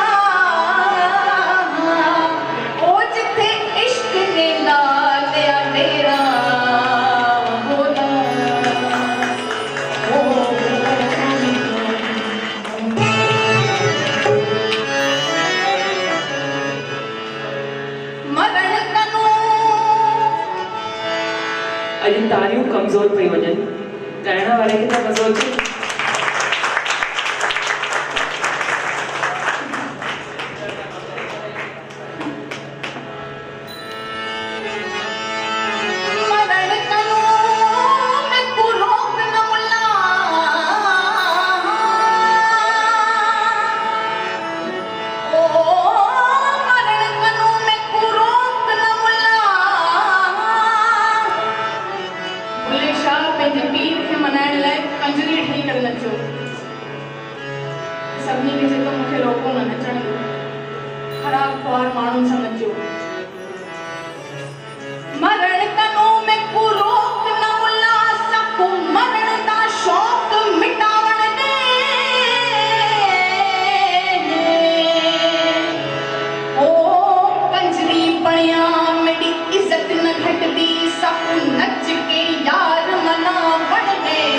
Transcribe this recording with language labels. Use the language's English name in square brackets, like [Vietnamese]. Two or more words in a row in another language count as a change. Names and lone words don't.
[Punjabi] ਓ ਜਿੱਥੇ ਇਸ਼ਕ ਨੇ ਲਾ ਲਿਆ ਡੇਰਾ ਹੋਲਾ। ਮਰਨ ਕਨੋ [Sindhi] अॼु तारियूं कमज़ोर पई वञनि, ॻाइण वारे खे त मज़ो अचे। [Punjabi] ਮਰਨ ਕਨੋ ਮੈਂ ਕੋ ਰੋਕ ਨ ਮੁੱਲਾ, ਓ ਮਰਨ ਕਨੋ ਮੈਂ ਕੋ ਰੋਕ ਨ ਮੁੱਲਾ। [Sindhi] बुल्ले शाह पंहिंजे पीर खे मनाइण लाइ कंजरी ठही करे नचो। सभिनी खे चयो मूंखे रोको न नचण ॾियो, ख़राब ख्वार माण्हुनि सां नचो। [Punjabi] ਮਰਨ ਕਨੋ ਮੈਂ ਕੋ ਰੋਕ ਨ ਮੁੱਲਾ, ਸਭ ਕੋ ਮਰਨ ਦਾ ਸ਼ੌਕ ਮਿਟਾਵਣ ਦੇ। ਓ ਕੰਜਰੀ ਬਣਿਆ ਮੇਰੀ ਇੱਜ਼ਤ ਨ ਘਟਦੀ, ਸਭ ਨੱਚ ਕੇ ਯਾਰ ਮਨਾਵਣ ਦੇ।